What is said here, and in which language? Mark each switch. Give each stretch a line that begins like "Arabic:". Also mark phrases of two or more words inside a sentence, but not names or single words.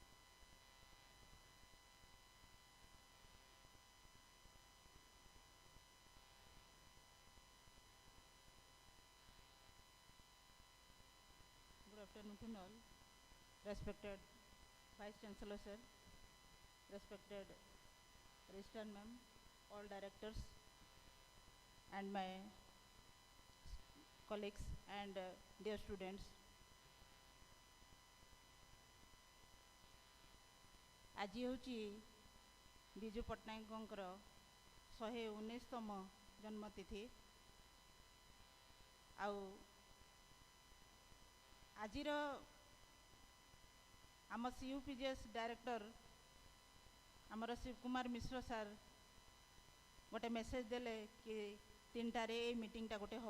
English: Good afternoon to all. Respected Vice Chancellor sir, respected Registrar ma'am, all directors and my colleagues and dear students.
Odia: ଆଜି ହେଉଛି ବିଜୁ ପଟ୍ଟନାୟକଙ୍କର 119ତମ ଜନ୍ମତିଥି। ଆଉ ଆଜିର ଆମ CUPGS ଡାଇରେକ୍ଟର ଆମର ଶିବ କୁମାର ମିଶ୍ର ସାର୍ ଗୋଟେ ମେସେଜ ଦେଲେ କି 3ଟାରେ ଏଇ ମିଟିଂଟା ଗୋଟେ ହେବ।